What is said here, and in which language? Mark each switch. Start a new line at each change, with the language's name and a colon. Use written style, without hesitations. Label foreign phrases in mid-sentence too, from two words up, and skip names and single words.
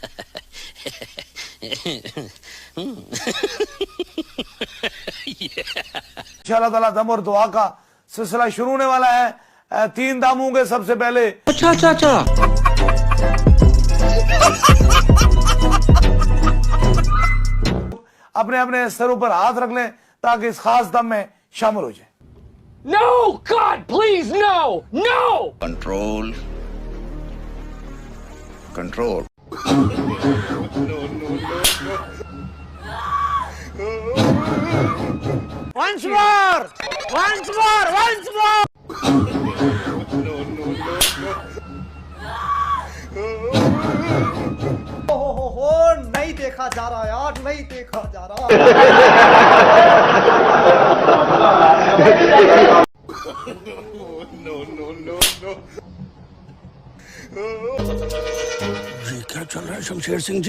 Hindi: इंशाअल्लाह ताला दम और दुआ का सिलसिला शुरू होने वाला है। 3 दाम होंगे सबसे पहले। अच्छा। अपने अपने सरों पर हाथ रख लें ताकि इस खास दम में शामिल हो जाए।
English: No, God, please, no, no. Control. Once more.
Hindi: हो नहीं देखा जा रहा यार, नहीं देखा जा रहा। ये क्या चल रहा है शमशेर सिंह जी?